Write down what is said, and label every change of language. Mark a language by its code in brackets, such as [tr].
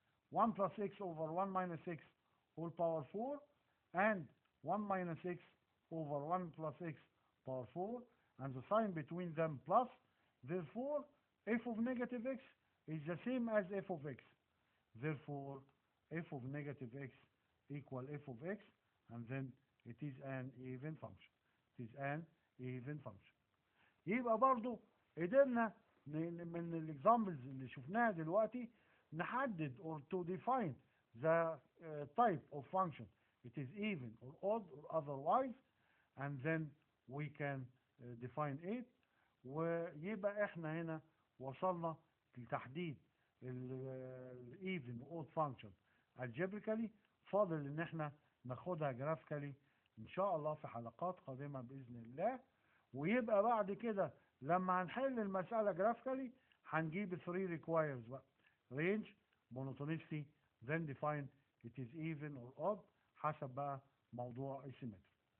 [en] 1 plus x over 1 minus x all power 4 and 1 minus x over 1 plus x power 4, and the sign between them plus. Therefore, f of negative x is the same as f of x. Therefore, f of negative x equal f of x, and then it is an even function. It is an even function. [ar] يبقى برضو قدرنا من الاكزامبلز اللي شفناها دلوقتي نحدد [en] or to define the type of function. It is even or odd or otherwise, and then we can define it. [ar] ويبقى احنا هنا وصلنا لتحديد ال [en] even or odd function algebraically. [ar] فاضل ان احنا ناخدها graphically ان شاء الله في حلقات قادمة باذن الله. ويبقى بعد كده لما هنحل المسألة graphically هنجيب 3 requires بقى: [en] range, monotonicity, then define it is even or odd [ar] حسب بقى موضوع asymmetry.